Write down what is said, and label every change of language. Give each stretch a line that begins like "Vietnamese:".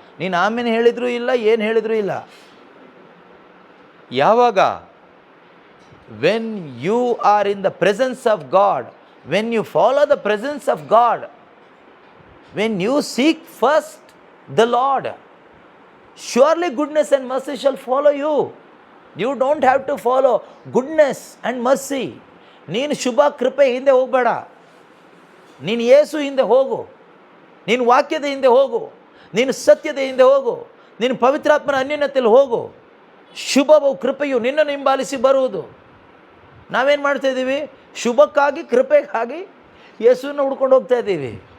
Kannada: ನೀನು ಆಮೇಲೆ ಹೇಳಿದರೂ ಇಲ್ಲ, ಏನು ಹೇಳಿದರೂ ಇಲ್ಲ. ಯಾವಾಗ?
English: When you are in the presence of God, when you follow the presence of God, when you seek first the Lord, surely goodness and mercy shall follow you. You don't have to follow goodness and mercy.
Kannada: ನೀನು ಶುಭ ಕೃಪೆ ಹಿಂದೆ ಹೋಗಬೇಡ. ನೀನು ಯೇಸು ಹಿಂದೆ ಹೋಗು, ನೀನು ವಾಕ್ಯದ ಹಿಂದೆ ಹೋಗು, ನೀನು ಸತ್ಯದ ಹಿಂದೆ ಹೋಗು, ನೀನು ಪವಿತ್ರಾತ್ಮನ ಅನ್ಯೋನ್ಯತೆಯಲ್ಲಿ ಹೋಗು. ಶುಭವು ಕೃಪೆಯು ನಿನ್ನನ್ನು ಹಿಂಬಾಲಿಸಿ ಬರುವುದು. ನಾವೇನು ಮಾಡ್ತಾಯಿದ್ದೀವಿ? ಶುಭಕ್ಕಾಗಿ, ಕೃಪೆಗಾಗಿ ಯೇಸುವನ್ನು ಹುಡ್ಕೊಂಡು ಹೋಗ್ತಾ ಇದ್ದೀವಿ.